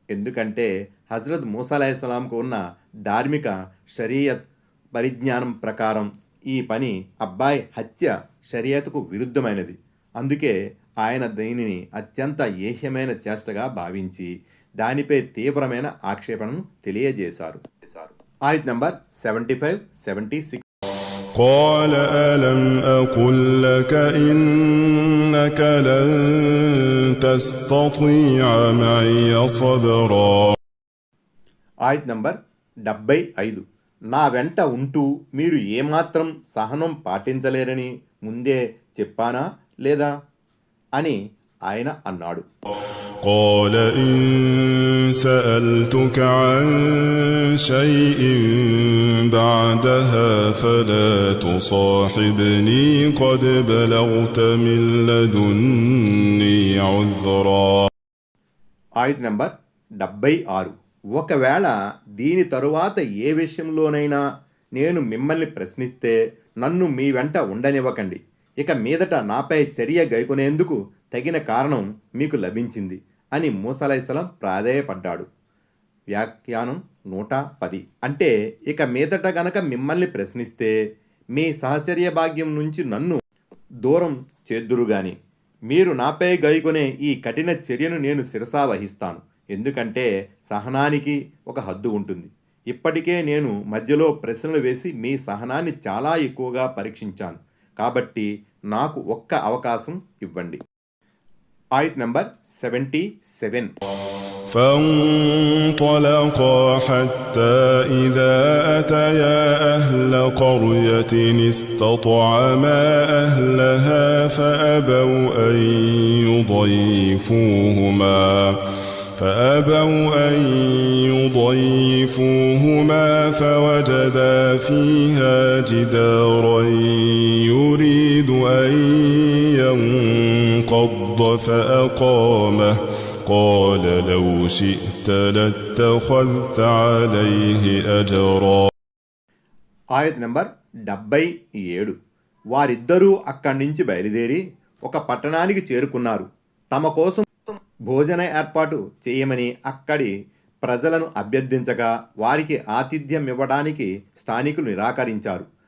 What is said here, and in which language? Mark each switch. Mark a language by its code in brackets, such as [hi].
[te] ఎందుకంటే హజరత్ మూసా అలైహిస్సలాంకు ఉన్న ధార్మిక షరియత్ పరిజ్ఞానం ప్రకారం ఈ పని, అబ్బాయి హత్య, షరియత్కు విరుద్ధమైనది. అందుకే ఆయన దీనిని అత్యంత ఏహ్యమైన చేష్టగా భావించి దానిపై తీవ్రమైన ఆక్షేపణను తెలియజేశారు. ఆయత్ నంబర్ 75-76. [ar] قال ألم أقل لك إنك لن تستطيع معي صبرا. [te] ఆయత్ నంబర్ 75. నా వెంట ఉంటూ మీరు ఏమాత్రం సహనం పాటించలేరని ముందే చెప్పానా లేదా అని ఆయన అన్నాడు. [ar] قال إن سألتك عن شيء بعدها فلا تصاحبني قد بلغت من لدني عذرا. [te] ఆయత్ నంబర్ 76. ఒకవేళ దీని తరువాత ఏ విషయంలోనైనా నేను మిమ్మల్ని ప్రశ్నిస్తే నన్ను మీ వెంట ఉండనివ్వకండి. ఇక మీదట నాపై చర్య గైకొనేందుకు తగిన కారణం మీకు లభించింది అని మూసా అలైహిస్సలాం ప్రాధేయపడ్డాడు. వ్యాఖ్యానం 110. అంటే ఇక మీదట గనక మిమ్మల్ని ప్రశ్నిస్తే మీ సహచర్య భాగ్యం నుంచి నన్ను దూరం చేద్దురుగాని మీరు నాపై గైకొనే ఈ కఠిన చర్యను నేను శిరసా వహిస్తాను. ఎందుకంటే సహనానికి ఒక హద్దు ఉంటుంది. ఇప్పటికే నేను మధ్యలో ప్రశ్నలు వేసి మీ సహనాన్ని చాలా ఎక్కువగా పరీక్షించాను. కాబట్టి నాకు ఒక్క అవకాశం ఇవ్వండి. ఆయత్ నంబర్ 77. [ar] فانطلقا حتى إذا أتيا أهل قرية استطعما أهلها فأبوا أن يضيفوهما فوجدا فيها جدارا يريد أن ينقض فأقامه قال لو شئت لاتخذت عليه أجرا. [te] ఆయత్ నంబర్ 77. వారిద్దరూ అక్కడి నుంచి బయలుదేరి ఒక పట్టణానికి చేరుకున్నారు. తమ కోసం భోజన ఏర్పాటు చేయమని అక్కడి ప్రజలను అభ్యర్థించగా వారికి ఆతిథ్యం ఇవ్వడానికి స్థానికులు నిరాకరించారు.